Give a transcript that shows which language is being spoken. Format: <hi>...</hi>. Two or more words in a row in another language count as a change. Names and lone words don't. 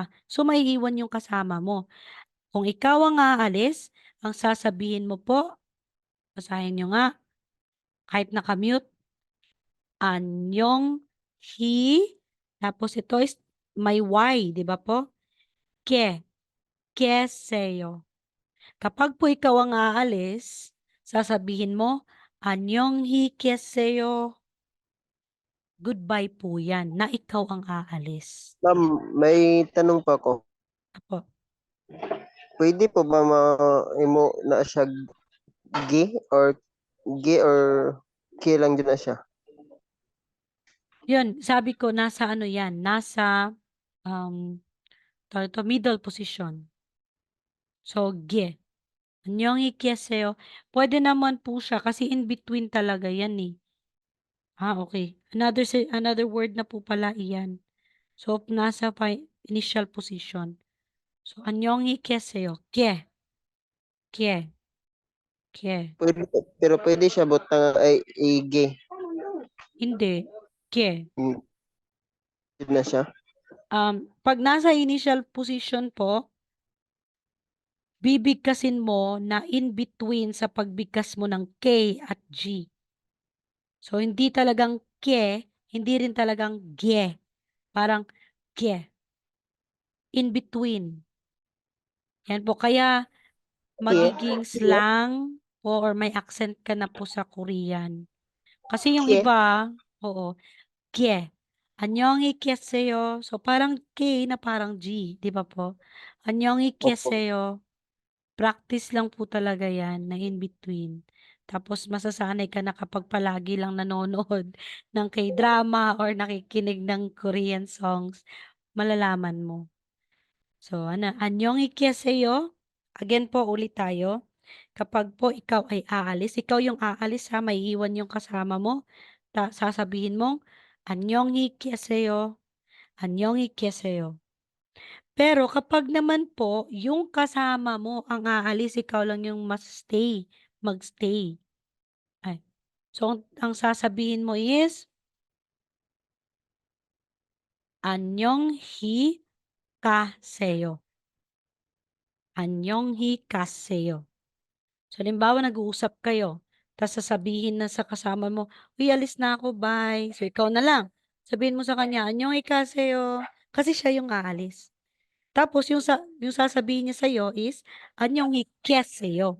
<tl>So, maiiwan yung kasama mo. Kung ikaw ang aalis, ang sasabihin mo po, basahin nyo nga, kahit naka-mute, 안녕히, tapos ito is may Y, di ba po? Keseyo. Kapag po ikaw ang aalis, sasabihin mo,</tl> <ko>안녕히 계세요.</ko> <tl>Goodbye po yan, na ikaw ang aalis. ma'am, may tanong pa ako. Apo. Pwede po ba imo na siya gi or ki lang din na siya? Yun, sabi ko, nasa ano yan, nasa, tawag ito,</tl> <en>middle position.</en> <tl>So,</tl> <ko>안녕히 계세요.</ko> <tl>Pwede naman po siya kasi</tl> <en>in between</en> <tl>talaga yan eh. Okay. Another word na po pala iyan. So, nasa</tl> <en>initial position.</en> <tl>So,</tl> <ko>안녕히 계세요. 게.</ko> <tl>Pwede, pero pwede siya butang ay gi. Hindi. Hindi na siya. Pag nasa</tl> <en>initial position</en> <tl>po, bibigkasin mo na</tl> <en>in between</en> <tl>sa pagbigkas mo ng K at G. So, hindi talagang hindi rin talagang Parang</tl> <en>in between.</en> <tl>Yan po. Kaya, magiging slang po or may accent ka na po sa Korean. Kasi yung Kie. iba, oo,</tl> <ko>안녕히 계세요.</ko> <tl>So, parang K na parang G, di ba po?</tl> <ko>안녕히 계세요.</ko> <tl>Practice lang po talaga yan na</tl> <en>in between.</en> <tl>Tapos masasanay ka na kapag palagi lang nanonood ng K-drama or nakikinig ng</tl> <en>Korean songs,</en> <tl>malalaman mo. So,</tl> <ko>안녕히 계세요.</ko> <tl>Again po, ulit tayo. Kapag po ikaw ay aalis, ikaw yung aalis ha, may iwan yung kasama mo. Sasabihin mong,</tl> <ko>안녕히 계세요. 안녕히 계세요.</ko> <tl>Pero kapag naman po, yung kasama mo ang aalis, ikaw lang yung magstay. Ay. So, ang sasabihin mo is,</tl> <ko>안녕히 가세요. 안녕히 가세요.</ko> <tl>So, halimbawa nag-uusap kayo, Tapos sasabihin na sa kasama mo, "Uy, alis na ako, bye." So, ikaw na lang. Sabihin mo sa kanya, "Annyeonghaseyo." Kasi siya yung aalis. Tapos yung sasabihin niya sa'yo is, "Annyeonghaseyo."</tl>